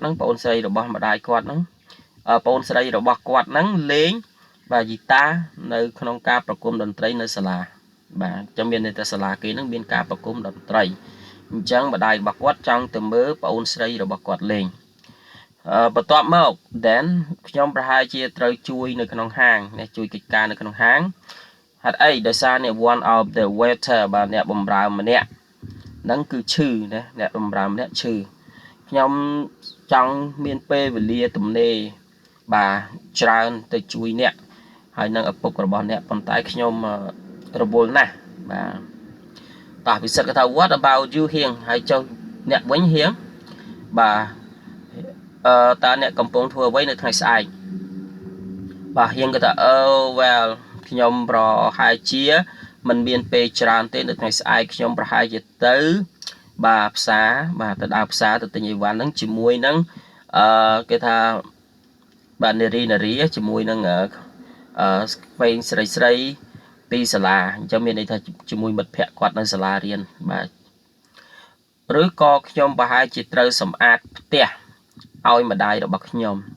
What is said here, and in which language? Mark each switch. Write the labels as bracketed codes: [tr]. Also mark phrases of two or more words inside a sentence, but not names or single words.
[km] ហ្នឹងប្អូនស្រីរបស់ម្ដាយគាត់ហ្នឹងប្អូនស្រីរបស់គាត់ហ្នឹងលេងបាទហ្គីតានៅក្នុងការប្រគំតន្ត្រីនៅសាលាបាទចាំមានតែសាលាគេហ្នឹងមានការប្រគំតន្ត្រីអញ្ចឹងម្ដាយរបស់គាត់ចង់ទៅមើលប្អូនស្រីរបស់គាត់លេងបន្ទាប់មក then ខ្ញុំ ប្រហែលជាត្រូវជួយនៅក្នុងហាងនេះជួយកិច្ចការនៅក្នុងហាងហេតុអីដោយសារអ្នក [en] one of the waiter [km] បាទអ្នកបម្រើម្នាក់ហ្នឹងគឺឈឺណាអ្នកបម្រើម្នាក់ឈឺខ្ញុំច ង់មានពេលវេលាទំនេរបាទច្រើនទៅជួយអ្នកហើយនឹងឪពុករបស់អ្នកប៉ុន្តែខ្ញុំរវល់ណាស់បាទតោះពិសិដ្ឋគាត់ថា [en] What about you [km] ហៀងហើយចុះអ្នកវិញហៀងបាទតើអ្នកកំពុងធ្វើអ្វីនៅថ្ងៃស្អែកបាទហៀង គាត់ថា [en] Oh well [km] ខ្ញុំប្រហែលជាមិនមានពេលច្រើនទេនៅថ្ងៃស្អែកខ្ញុំប្រហែលជាទៅបាទផ្សារបាទទៅដើរផ្សារទៅទិញអីវ៉ាន់ហ្នឹងជាមួយនឹងគេថាបាទនារីជាមួយនឹងក្មេងស្រីពីសាលាអញ្ចឹងមានន័យថាជាមួយមិត្តភ័ក្តិគាត់នៅសាលារៀនបាទឬក៏ខ្ញុំប្រហែលជាត្រូវសម្អាតផ្ទះឲ្យម្ដាយរបស់ខ្ញុំ